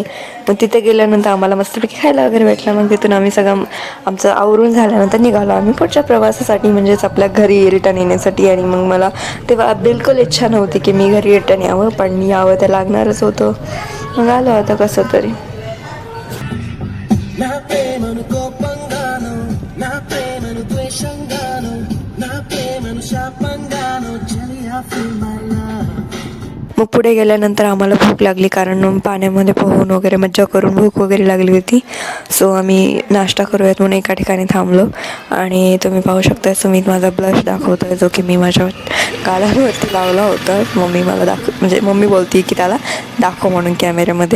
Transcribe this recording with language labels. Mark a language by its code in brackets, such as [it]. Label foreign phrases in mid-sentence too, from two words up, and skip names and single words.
[mr] मग तिथे गेल्यानंतर आम्हाला मस्तपैकी खायला वगैरे भेटलं. मग तिथून आम्ही सगळं आमचं आवरून झाल्यानंतर निघालो आम्ही पुढच्या प्रवासासाठी, म्हणजेच आपल्या घरी रिटर्न येण्यासाठी. आणि मग मला तेव्हा बिलकुल इच्छा नव्हती की मी घरी रिटर्न यावं, पण यावं तर लागणारच होतं. मग आलो आता कसं तरी. [te] నా ప్రేమను కోపంగాను, నా ప్రేమను ద్వేషంగాను, నా ప్రేమను శాపంగాను, చెలియా [en] feel my love. [mr] मग पुढे गेल्यानंतर आम्हाला भूक लागली, कारण पाण्यामध्ये पोहून वगैरे मज्जा करून भूक वगैरे लागली होती. सो आम्ही नाश्ता करूयात म्हणून एका ठिकाणी थांबलो. आणि तुम्ही पाहू शकता सुमित माझा ब्लश दाखवतोय, जो की मी माझ्या गालावरती लावला होता. मम्मी मला म्हणजे मम्मी बोलती की त्याला दाखव म्हणून कॅमेऱ्यामध्ये.